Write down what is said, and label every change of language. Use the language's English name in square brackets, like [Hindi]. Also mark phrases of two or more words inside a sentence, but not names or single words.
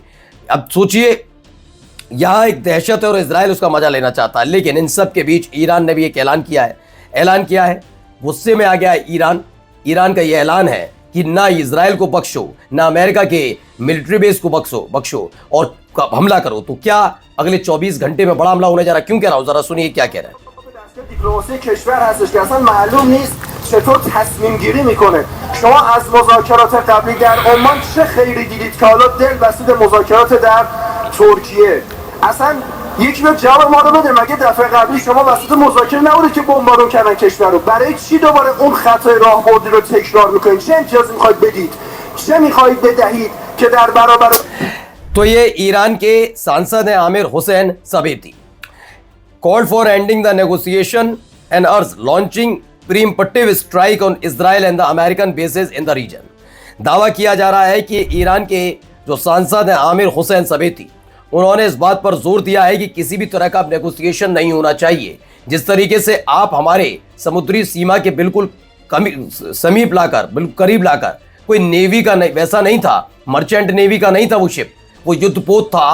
[Hindi] अब सोचिए, यहां एक दहशत है और इजराइल उसका मजा लेना चाहता है, लेकिन इन सब के बीच ईरान ने भी एक ऐलान किया है, गुस्से में आ गया है ईरान। ईरान का यह ऐलान है कि ना इजराइल को बख्शो, ना अमेरिका के [English] military base [Hindi] को बख्शो और हमला करो। तो क्या अगले 24 घंटे में बड़ा हमला होने जा रहा है? क्यों कह रहा हूं, जरा सुनिए क्या कह रहा है। [Persian] دیپلماسی کشور هستش که اصلا معلوم نیست چطور تصمیم گیری میکنه. شما از مذاکرات قبلی در عمان چه خیری دیدید که حالا دل بسید مذاکرات در ترکیه؟ اصلا یکی به جواب ما رو بده. مگه دفعه قبلی شما وسط مذاکره نبودید که بمبارون کردن کشور رو؟ برای چی دوباره اون خطای راهبردی رو تکرار میکنید؟ چه امتیازی میخواید بدید؟ چه میخواید بدهید که در برابر [Hindi] तो ये ईरान के सांसद हैं आमिर हुसैन सबेती। [English] Called for ending the negotiation and urged launching preemptive strike on Israel and the American bases in the region। [Hindi] दावा किया जा रहा है कि ईरान के जो सांसद हैं आमिर हुसैन सबेती, उन्होंने इस बात पर जोर दिया है कि किसी भी तरह का नेगोशिएशन नहीं होना चाहिए। जिस तरीके से आप हमारे समुद्री सीमा के बिल्कुल समीप लाकर, बिल्कुल करीब लाकर, कोई नेवी का नहीं, वैसा नहीं था, [English] merchant navy [Hindi] का नहीं था वो शिप, वो युद्धपोत था।